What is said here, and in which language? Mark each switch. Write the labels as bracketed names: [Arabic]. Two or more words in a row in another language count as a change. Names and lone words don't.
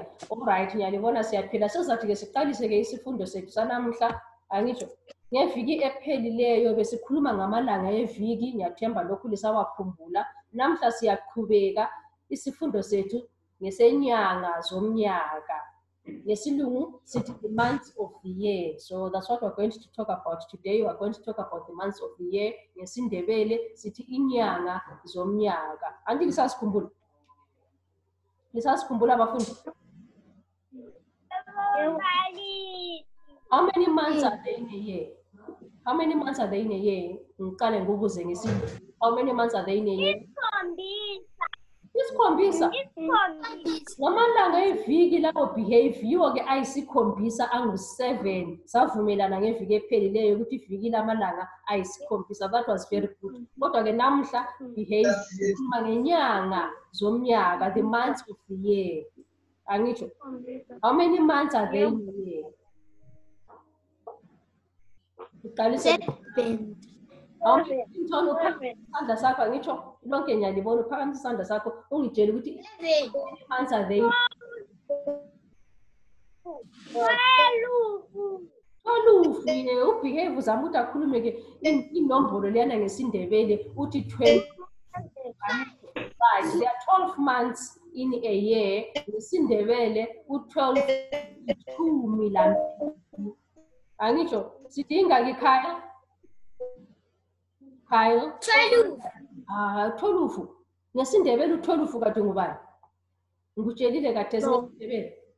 [North Ndebele] Alright, ngiyalibona siyaphila. Sizathi-ke siqalise-ke isifundo sethu sanamhla, angitsho? Ngeviki ephelileyo besikhuluma ngamalanga eviki, ngiyathemba lokhu lisawakhumbula. Namhla siyaqhubeka isifundo sethu ngesenyanga zomnyaka. Ngesilungu sithi [English] the months of the year. So that's what we're going to talk about today. We're going to talk about the months of the year. [North Ndebele] NgesiNdebele sithi inyanga zomnyaka. Anti lisasikhumbula? Lisasikhumbula bafundi? [English] How many months are there in a year? How many months are there in a year? [North Ndebele] Ngicale ngibuze ngesilungu. [English] How many months are there in a year? [North Ndebele] Isikhombisa. Ngamalanga eviki lawo behave yiwo-ke ayisikhombisa angu-7. Savumelana ngeviki ephelileyo ukuthi iviki lamalanga ayisikhombisa. [English] That was very good. [North Ndebele] Kodwa-ke namhla behave sikhuluma ngenyanga zomnyaka, [English] the months of the year. [North Ndebele] Angitsho? [English] How many months are there in a year? [North Ndebele] Isandla sakho angitsho lonke ngiyalibona uphakamisa isandla sakho ungitshela ukuthi [English] months are there. [North Ndebele] 12. Ubehave uzama ukuthi akhulume-ke inombolo leyana ngesiNdebele uthi 12. [English] Right, there are 12 months in a year. [North Ndebele] NgesiNdebele u-12 ishumi lambili. Angitsho sidinga-ke Kyle? Kyle? 12. NgesiNdebele u-12 kade ngubani? Ngikutshelile kade ngesiNdebele.